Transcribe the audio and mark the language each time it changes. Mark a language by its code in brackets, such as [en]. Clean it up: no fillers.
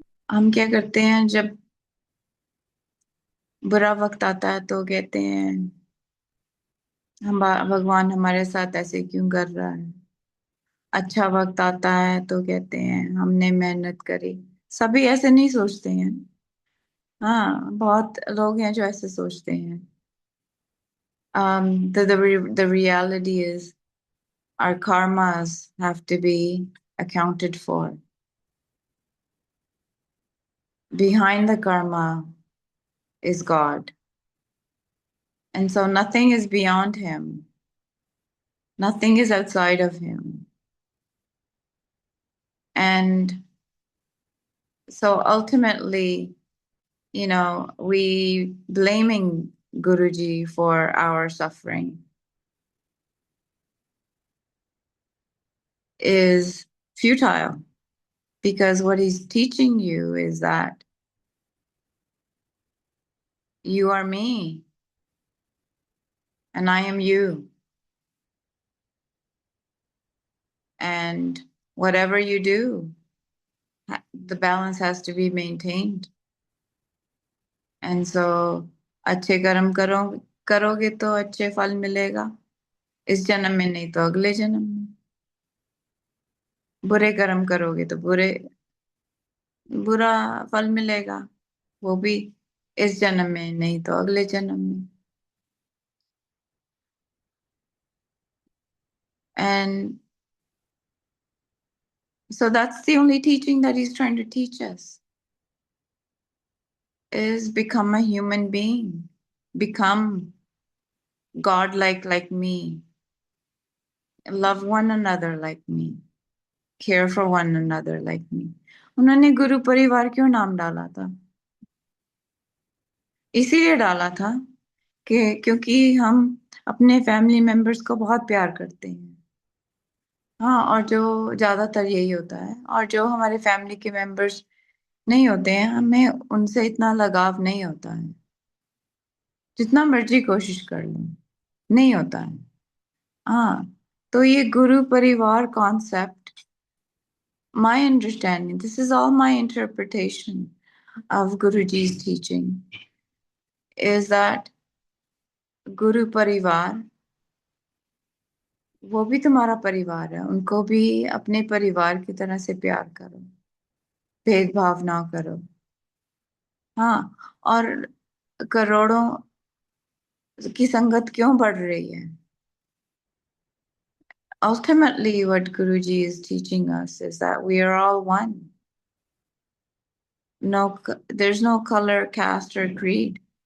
[hi] हम क्या करते हैं जब बुरा वक्त आता है तो कहते हैं हम भगवान हमारे साथ ऐसे क्यों कर रहा है. अच्छा वक्त आता है तो कहते हैं हमने मेहनत करी. सभी ऐसे नहीं सोचते हैं. हाँ, बहुत लोग हैं जो ऐसे सोचते हैं. [en] The reality is our karmas have to be accounted for. Behind the karma is God. And so nothing is beyond him. Nothing is outside of him. And So ultimately, you know, we blaming Guruji for our suffering is futile, because what he's teaching you is that you are me and I am you. And whatever you do, the balance has to be maintained. And so [hi] अच्छे कर्म करोगे तो अच्छे फल मिलेगा, इस जन्म में नहीं तो अगले जन्म में। बुरे कर्म करोगे तो बुरा फल मिलेगा, वो भी इस जन्म में नहीं तो अगले जन्म में। [en] And so that's the only teaching that he's trying to teach us, is become a human being, become God-like like me, love one another like me, care for one another like me. [hi] उन्होंने गुरु परिवार क्यों नाम डाला था? इसीलिए डाला था कि क्योंकि हम अपने फैमिली मेंबर्स को बहुत प्यार करते हैं। हाँ, और जो ज्यादातर यही होता है, और जो हमारे फैमिली के मेंबर्स नहीं होते हैं, हमें उनसे इतना लगाव नहीं होता है, जितना मर्जी कोशिश कर लो, नहीं होता है। हाँ, तो ये गुरु परिवार concept, [en] my understanding, this is all my interpretation of Guruji's teaching, [hi] is that गुरु परिवार वो भी तुम्हारा परिवार है, उनको भी अपने परिवार की तरह से प्यार करो, भेदभाव ना करो। हाँ, और करोड़ों की संगत क्यों बढ़ रही है? [en] Ultimately, what Guruji is teaching us is that we are all one. No, there's no color, caste, or creed.